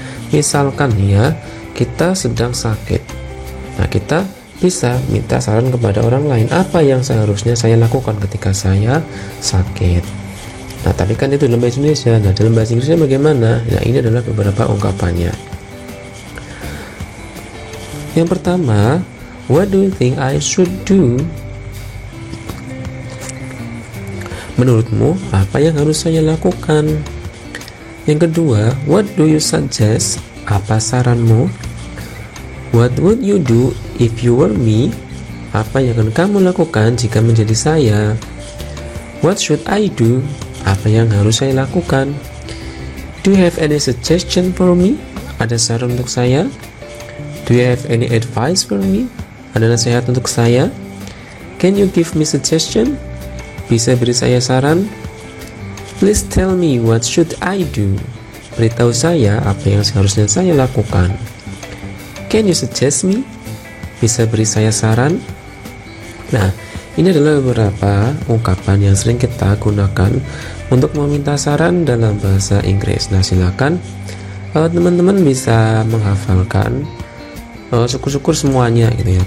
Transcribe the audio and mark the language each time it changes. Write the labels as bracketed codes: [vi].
[id] Misalkan ya, kita sedang sakit. Nah, kita bisa minta saran kepada orang lain. Apa yang seharusnya saya lakukan ketika saya sakit? Nah, tapi kan itu dalam bahasa Indonesia. Nah, dalam bahasa Inggrisnya bagaimana? Nah, ini adalah beberapa ungkapannya. [en] Yang pertama, what do you think I should do? [id] Menurutmu, apa yang harus saya lakukan? Yang kedua, what do you suggest? Apa saranmu? [en] What would you do if you were me? [id] Apa yang akan kamu lakukan jika menjadi saya? What should I do? Apa yang harus saya lakukan? [en] Do you have any suggestion for me? Ada saran untuk saya? Do you have any advice for me? Ada nasihat untuk saya? Can you give me suggestion? Bisa beri saya saran? Please tell me what should I do? [id] Beritahu saya apa yang seharusnya saya lakukan. Can you suggest me? Bisa beri saya saran? Nah, ini adalah beberapa ungkapan yang sering kita gunakan untuk meminta saran dalam bahasa Inggris. Nah, silakan teman-teman bisa menghafalkan syukur-syukur semuanya gitu ya.